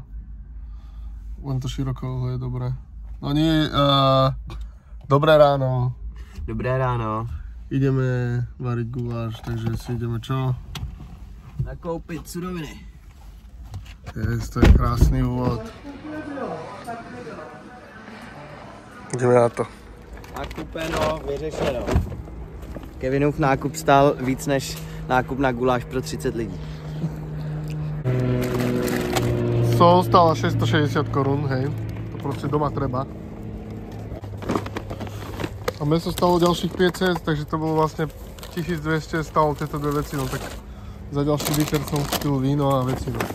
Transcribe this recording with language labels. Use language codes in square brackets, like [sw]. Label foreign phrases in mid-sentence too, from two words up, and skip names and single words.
[sk] Len to široko je dobré. No nie, dobré ráno. Dobré ráno. Ideme variť guláš, takže si ideme čo? [cs] Nakoupit suroviny. [sk] To je krásný úvod. Ideme na to. [cs] Nakupeno, vyřešeno. Kevinův nákup stál víc než nákup na guláš pro 30 lidí. [sk] Sol stála 660 korún, hej. To proste doma treba. A mäso stalo ďalších 500, takže to bolo vlastne 1200 stalo tieto dve veci, no tak za ďalší liter som kúpil víno a veci, no.